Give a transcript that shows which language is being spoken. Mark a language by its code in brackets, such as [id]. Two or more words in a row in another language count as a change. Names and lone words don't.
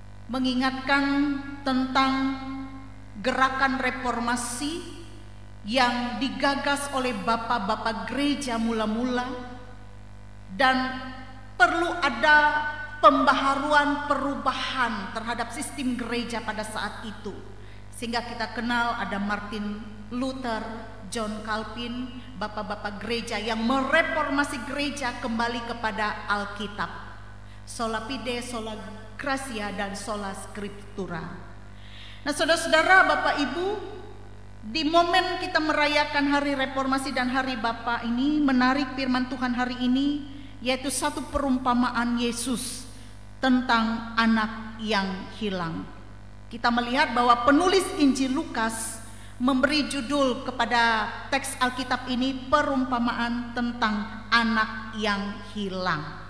[id] mengingatkan tentang gerakan reformasi yang digagas oleh bapak-bapak gereja mula-mula, dan perlu ada pembaharuan, perubahan terhadap sistem gereja pada saat itu. Sehingga kita kenal ada Martin Luther, John Calvin, bapak-bapak gereja yang mereformasi gereja kembali kepada Alkitab, [la] sola fide, sola gratia, dan sola scriptura. [id] Nah, saudara-saudara, Bapak Ibu, di momen kita merayakan hari reformasi dan hari Bapa ini, menarik firman Tuhan hari ini, yaitu satu perumpamaan Yesus tentang anak yang hilang. Kita melihat bahwa penulis Injil Lukas memberi judul kepada teks Alkitab ini, perumpamaan tentang anak yang hilang.